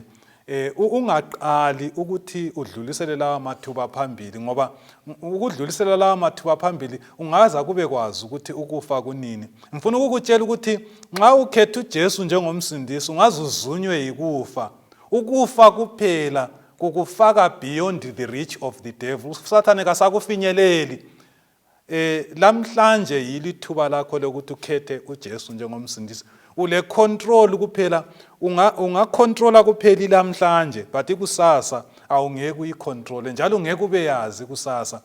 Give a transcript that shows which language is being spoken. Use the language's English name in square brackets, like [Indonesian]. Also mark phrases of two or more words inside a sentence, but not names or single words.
[North Ndebele] Ungaqali ukuthi udlulisele lawa mathuba phambili, ngoba ukudlulisela lawa mathuba phambili ungaza kube kwazi ukuthi ukufa kunini. Ngifuna ukukutshela ukuthi nxa ukhetha uJesu njengomsindisi ungaze uzunywe yikufa. Ukufa kuphela kukufaka [English] beyond the reach of the devil. [North Ndebele] uSathane kasakufinyeleli. Lamhlanje yilithuba lakho lokuthi ukhethe uJesu njengomsindisi. Ule control kuphela, ungacontrola kuphela lamhlanje, but kusasa awungeke uyicontrol, njalo ungeke ube yazi kusasa.